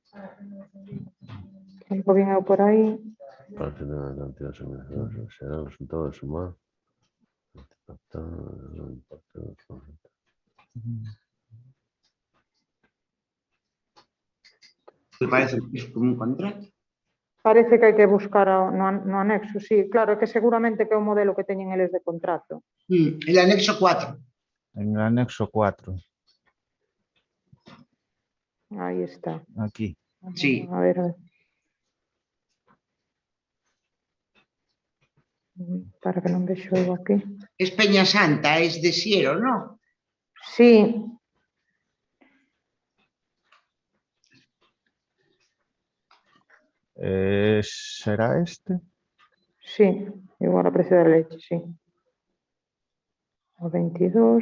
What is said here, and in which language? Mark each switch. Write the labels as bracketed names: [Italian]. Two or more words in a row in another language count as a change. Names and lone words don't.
[Spanish] Algo bien por ahí. Para tener una cantidad de suministros, será el resultado de sumar. Me parece que es como un contrato. [Galician] Parece que hai que buscar no anexo, sí. Claro, é que seguramente que é o modelo que teñen eles de contrato. [Spanish] El anexo 4. En el anexo 4. [Galician] Aí está. Aquí. [Spanish] Sí. [Galician] A ver. Para que non vexo eu aquí. [Spanish] Es Peñasanta, es de Siero, ¿no? Sí. ¿Será este? [Galician] Sí, igual a precio da leche, sí. O 22.